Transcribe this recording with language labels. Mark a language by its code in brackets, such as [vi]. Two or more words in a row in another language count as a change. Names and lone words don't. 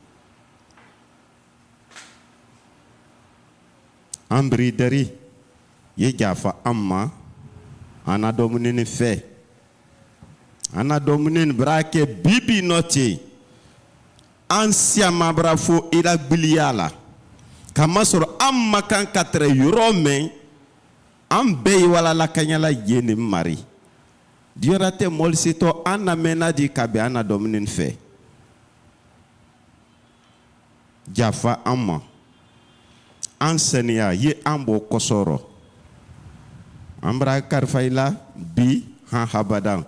[bm] an biridɛri ye jafa an ma an na dɔmuni fɛ an na dɔmuni bara kɛ bibi nɔ ten an siyama bara fo i la gbiliya la kamasɔrɔ an ma kan ka tɛrɛ yɔrɔ mɛn an bɛɛ ye walala kaɲala yen ni Marie diyara tɛ mɔli setɔ an na mɛnna di ka bɛn an na dɔmuni fɛ jafa an ma an saniya ye an bɔ kɔsɔrɔ an bara karifa i la bi han habadan